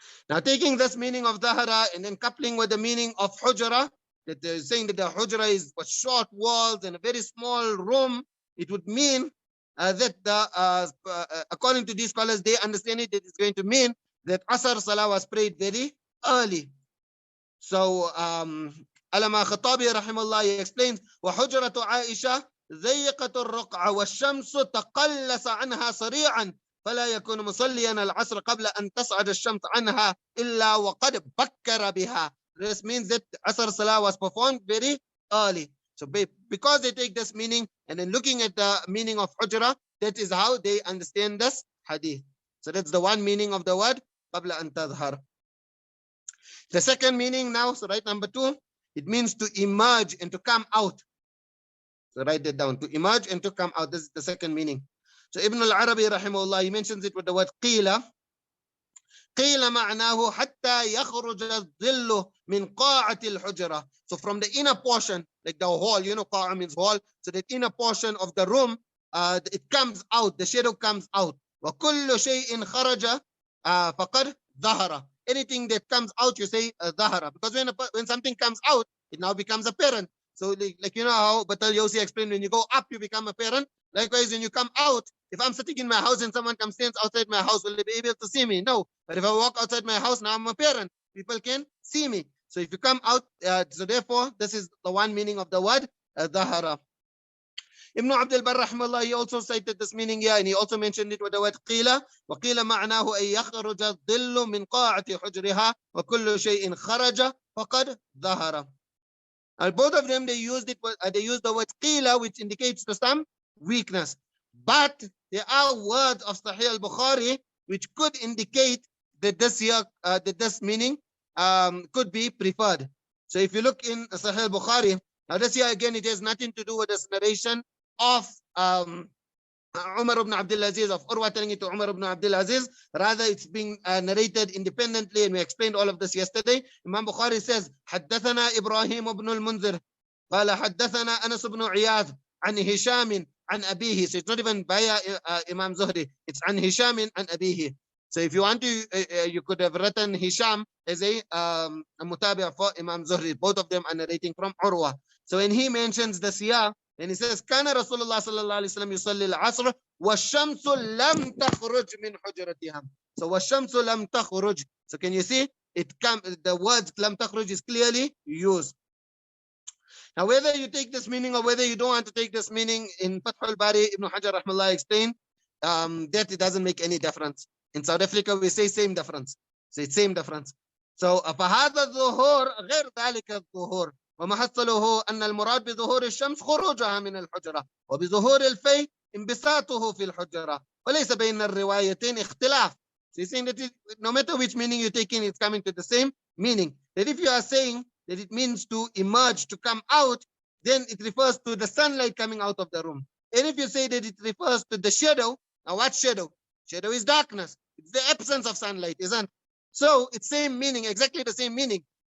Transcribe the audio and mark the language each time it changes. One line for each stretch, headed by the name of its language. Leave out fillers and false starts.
English: Now taking this meaning of Zahara and then coupling with the meaning of Hajjara, that they're saying that the Hajjara is short walls and a very small room, it would mean that according to these scholars, they understand it, that it's going to mean that Asar Salah was prayed very early. So Allama Khattabi rahimahullah, he explains,
Arabic: وَحُجْرَةُ عَائِشَةَ ضيقة الرقعة والشمس تقلص عنها سريعا فلا يكون مصليا العصر قبل أن تصعد الشمس عنها إلا وقد بكر بها.
English: This means that Asr Salah was performed very early. So because they take this meaning and then looking at the meaning of Hujrah, that is how they understand this hadith. So that's the one meaning of the word
Arabic: قبل أن تظهر.
English: The second meaning now, so right, number 2, it means to emerge and to come out. So write that down, to emerge and to come out. This is the second meaning. So Ibn al-Arabi rahimahullah, he mentions it with the word قيل.
Arabic: قيل معناه حتى يخرج الظل من قاعة الحجرة.
English: So from the inner portion, like the hall, you know, قاعة means hall. So the inner portion of the room, it comes out, the shadow comes out.
Arabic: وكل شيء خرج فقد ظهر.
English: Anything that comes out, you say ظهر. Because when something comes out, it now becomes apparent. So like you know how Batal Yawsi explained, when you go up, you become apparent. Likewise, when you come out, if I'm sitting in my house and someone comes stands outside my house, will they be able to see me? No. But if I walk outside my house, now I'm apparent. People can see me. So if you come out, so therefore, this is the one meaning of the word ظهر. Ibn Abdul Barr rahimahullah, he also cited this meaning here, and he also mentioned it with the word قيل.
Arabic: وقيل معناه أن يخرج الظل من قاعة حجرها وكل شيء خرج فقد ظهر.
English: Both of them, they used the word qila, which indicates to some weakness. But there are words of Sahih al-Bukhari which could indicate that this here, that this meaning could be preferred. So if you look in Sahih al-Bukhari, now this here again, it has nothing to do with this narration of Umar ibn Abdul Aziz, of Urwa telling it to Umar ibn Abdul Aziz. Rather, it's being narrated independently, and we explained all of this yesterday. Imam Bukhari says,
Arabic: حدثنا إبراهيم بن المنذر قال حدثنا أنس بن عياض عن هشام عن أبيه.
English: So it's not even via Imam Zuhri, it's
Arabic: عن هشام عن أبيه.
English: So if you want to, you could have written Hisham as a mutabi' for Imam Zuhri. Both of them are narrating from Urwa. So when he mentions the siyah, and he says,
Arabic: كان رسول الله صلى الله عليه وسلم يصلي العصر والشمس لم تخرج من حجرتها. So والشمس لم تخرج.
English: So can you see? The word
Arabic: لم تخرج
English: is clearly used. Now whether you take this meaning or whether you don't want to take this meaning, in Fath al-Bari, Ibn Hajar rahmallah explained that it doesn't make any difference. In South Africa, we say same difference. So it's same difference.
Arabic: So فهذا الظهور غير ذلك الظهور. ومحصله أن المراد بظهور الشمس خروجها من الحجرة وبظهور الفي انبساطه في الحجرة وليس بين الروايتين اختلاف.
English: So he's saying that no matter which meaning you take in, it's coming to the same meaning. That if you are saying that it means to emerge, to come out, then it refers to the sunlight coming out of the room. And if you say that it refers to the shadow, now what shadow? Shadow is darkness. It's the absence of sunlight, isn't it? So it's same meaning, exactly the same meaning.